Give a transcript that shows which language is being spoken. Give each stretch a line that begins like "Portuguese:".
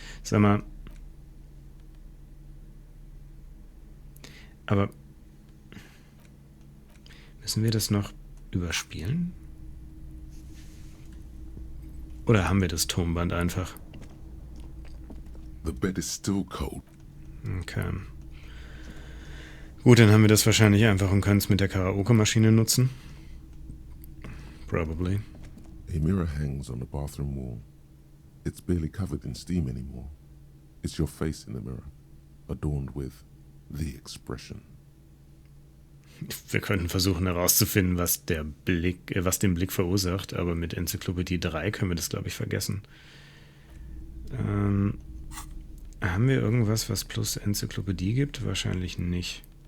German: Sag mal, aber müssen wir das noch überspielen? Oder haben wir das Tonband einfach?
English: The bed is still cold. Okay.
German: Gut, dann haben wir das wahrscheinlich einfach und können es mit der Karaoke-Maschine nutzen.
English: Probably. A mirror hangs on the bathroom wall. It's barely covered in steam anymore. It's your face in the mirror, adorned with the expression.
German: Wir könnten versuchen herauszufinden, was den Blick verursacht, aber mit Enzyklopädie 3 können wir das, glaube ich, vergessen. Haben wir irgendwas, was plus Enzyklopädie gibt? Wahrscheinlich nicht.